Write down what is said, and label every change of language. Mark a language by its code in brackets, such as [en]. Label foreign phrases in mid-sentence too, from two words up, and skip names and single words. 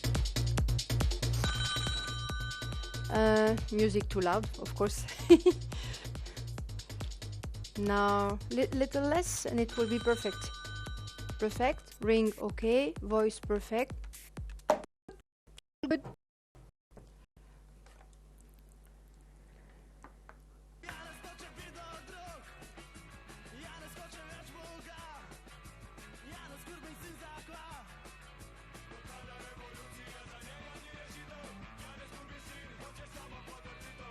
[en] Music too loud, of course. Now, little less and it will be perfect. Perfect. Ring okay. Voice perfect. Good. [sl] Janez hoče biti drug, Janez hoče več Boga, Janez klub in sin zakva. Totalna revolucija za njega ni rešitev, Janez klub in sin hoče samo podreditev.